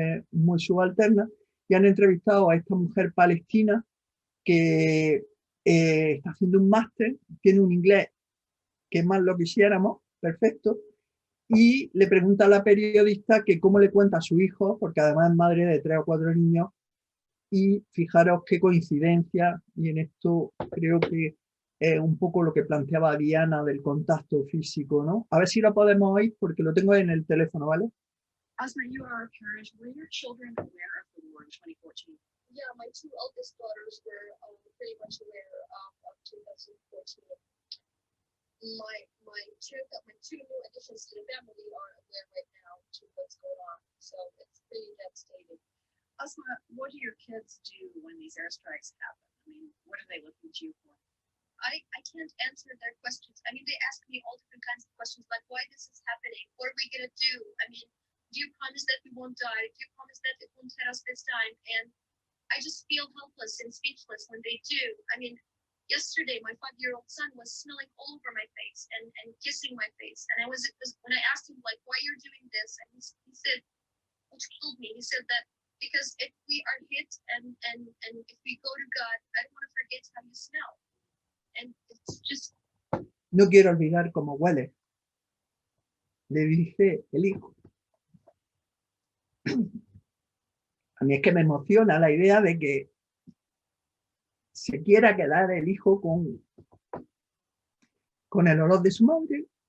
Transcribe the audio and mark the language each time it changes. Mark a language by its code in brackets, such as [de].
[es] muy subalterna, y han entrevistado a esta mujer palestina que está haciendo un máster, tiene un inglés que más lo quisiéramos, perfecto, y le pregunta a la periodista que cómo le cuenta a su hijo, porque además es madre de 3 o 4 niños, y fijaros qué coincidencia, y en esto creo que es un poco lo que planteaba Diana del contacto físico, ¿no? A ver si lo podemos oír, porque lo tengo en el teléfono, ¿vale? [en] Asma, you are a parent. Were your children aware of the war in 2014? Yeah, my 2 eldest daughters were pretty much aware of 2014. My 2 new additions to the family are aware right now to what's going on. So it's pretty devastating. Asma, what do your kids do when these airstrikes happen? I mean, what are they looking to you for? I can't answer their questions. I mean, they ask me all different kinds of questions, like why this is happening, what are we gonna do? I mean, do you promise that we won't die? Do you promise that it won't hit us this time? And I just feel helpless and speechless when they do. I mean, yesterday my 5-year-old son was smelling all over my face and kissing my face. And when I asked him like why you're doing this, and he said, which killed me, he said that because if we are hit and if we go to God, I don't want to forget how you smell. And it's just... [es] No quiero olvidar cómo huele, le dice el hijo. A mí es que me emociona la idea de que se quiera quedar el hijo con el olor de su madre.